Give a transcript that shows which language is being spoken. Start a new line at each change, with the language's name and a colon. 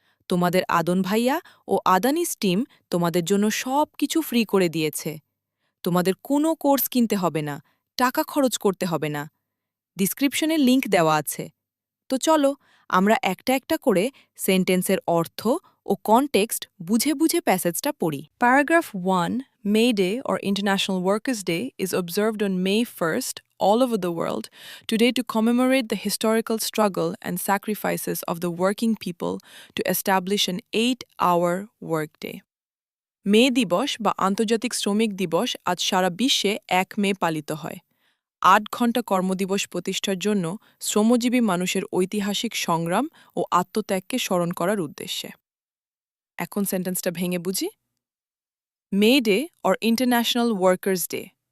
Bangla: তোমাদের আদন ভাইয়া ও আদানিস টিম তোমাদের জন্য সব কিছু ফ্রি করে দিয়েছে। তোমাদের কোনো কোর্স কিনতে হবে না, টাকা খরচ করতে হবে না। ডিসক্রিপশনে লিংক দেওয়া আছে। তো চলো আমরা একটা একটা করে সেন্টেন্সের অর্থ ও কনটেক্সট বুঝে বুঝে প্যাসেজটা পড়ি।
English: Paragraph 1, May Day or International Workers' Day is observed on May 1st all over the world today to commemorate the historical struggle and sacrifices of the working people to establish an 8-hour workday.
Bangla: মে দিবস বা আন্তর্জাতিক শ্রমিক দিবস আজ সারা বিশ্বে 1 মে পালিত হয়। 8 ঘণ্টা কর্মদিবস প্রতিষ্ঠার জন্য শ্রমজীবী মানুষের ঐতিহাসিক সংগ্রাম ও আত্মত্যাগকে স্মরণ করার উদ্দেশ্যে। এখন সেন্টেন্সটা ভেঙে বুঝি।
English: May Day or international workers day.